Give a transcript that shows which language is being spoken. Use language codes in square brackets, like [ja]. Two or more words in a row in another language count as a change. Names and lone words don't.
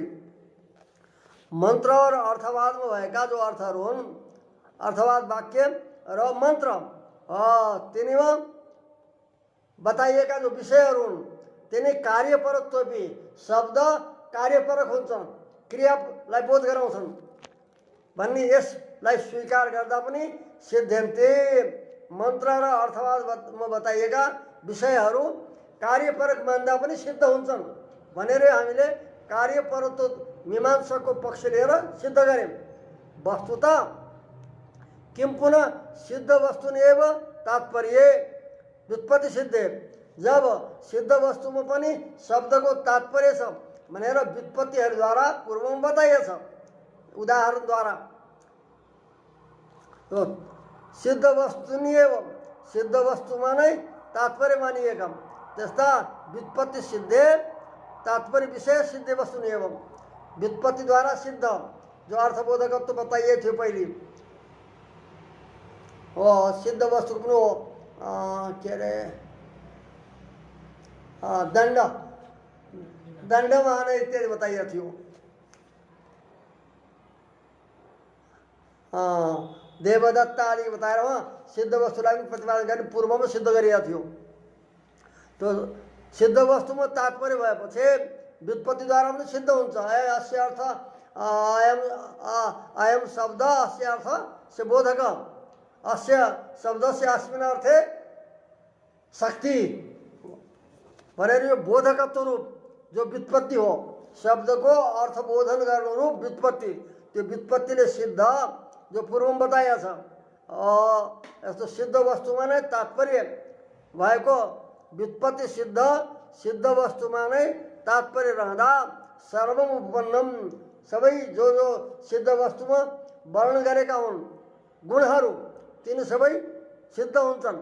[ne] मन्त्र र अर्थवादमा भएका जो अर्थहरू हुन्, अर्थवाद वाक्य र मन्त्र तिनीमा बताइएका जो विषयहरू हुन् तिनी कार्यपरत्वपि शब्द कार्यपरक हुन्छन्, क्रियालाई बोध गराउँछन् भन्ने यसलाई स्वीकार गर्दा पनि सिद्ध्यन्ते। मन्त्र र अर्थवादमा बताइएका विषयहरू कार्यपरक मान्दा पनि सिद्ध हुन्छन् भनेर हामीले कार्यपरत्व मीमांसकको पक्ष लिएर सिद्ध गर्यौं। [sa] वस्तुतः किं पुनः सिद्ध वस्तुनेव तात्पर्य व्युत्पत्ति सिद्धे। [ne] जब सिद्ध वस्तुमा पनि शब्दको तात्पर्य छ भनेर व्युत्पत्तिहरूद्वारा पूर्वमा बताइएको छ उदाहरणद्वारा। तो [sa] सिद्ध वस्तु नि एवं [ne] सिद्ध वस्तुमा नै तात्पर्य मानिएका त्यस्ता [sa] व्युत्पत्ति सिद्धे तात्पर्य विषय सिद्धे वस्तु नि एवं [ne] व्युत्पत्तिद्वारा सिद्ध जो अर्थबोधकत्व बताइएको थियो पहिले हो। सिद्ध वस्तु पनि हो के अरे दण्ड दण्डमान इत्यादि बताइएको थियो। देवदत्ता आदि बताएर वहाँ सिद्ध वस्तुलाई पनि प्रतिपादन गर्ने पूर्वमा सिद्ध गरिएको थियो। तो सिद्ध वस्तुमा तात्पर्य भएपछि व्युत्पत्तिद्वारा पनि सिद्ध हुन्छ। [sa] अस्य अर्थ अयम शब्द अस्य अर्थ से बोधक अस्य शब्दस्य अस्मिन् अर्थे शक्ति [ne] भनेर यो बोधकत्व रूप जो व्युत्पत्ति हो शब्दको अर्थबोधन गर्नु रूप व्युत्पत्ति, त्यो व्युत्पत्तिले सिद्ध जो पूर्वमा बताइएको छ। यस्तो सिद्ध वस्तुमा नै तात्पर्य भएको व्युत्पत्ति सिद्ध सिद्ध वस्तुमा नै तात्पर्य रहँदा [sa] सर्वम उपपन्नम [ne] सबै जो सिद्ध वस्तुमा वर्णन गरेका हुन् गुणहरू तिनी सबै सिद्ध हुन्छन्।